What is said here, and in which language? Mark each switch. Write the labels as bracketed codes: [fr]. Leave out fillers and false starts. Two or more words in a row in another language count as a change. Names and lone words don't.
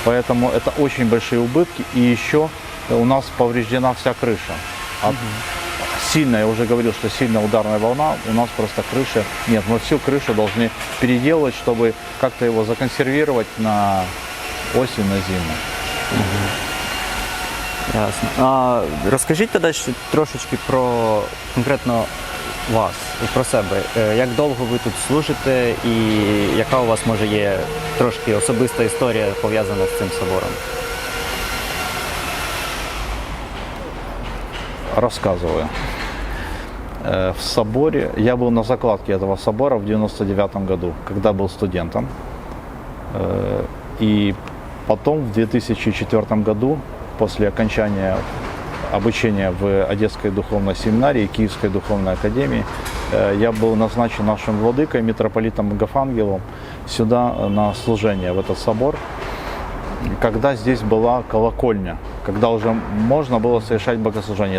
[ru] Поэтому это очень большие убытки. И еще у нас повреждена вся крыша. Сильная, я уже говорил, что сильная ударная волна, у нас просто крыши нет. Мы всю крышу должны переделать, чтобы как-то его законсервировать на осень, на зиму. Ясно. [uk] А розкажіть тоді ще трошечки про конкретно вас, про себе. Як довго ви тут служите і яка у вас, може, є трошки особиста історія пов'язана з цим собором? [ru] Рассказываю. В соборе, я был на закладке этого собора в 99 году, когда был студентом. И потом в 2004 году, после окончания обучения в Одесской духовной семинарии, Киевской духовной академии, я был назначен нашим владыкой, митрополитом Агафангелом, сюда на служение, в этот собор, когда здесь была колокольня, когда уже можно было совершать богослужение.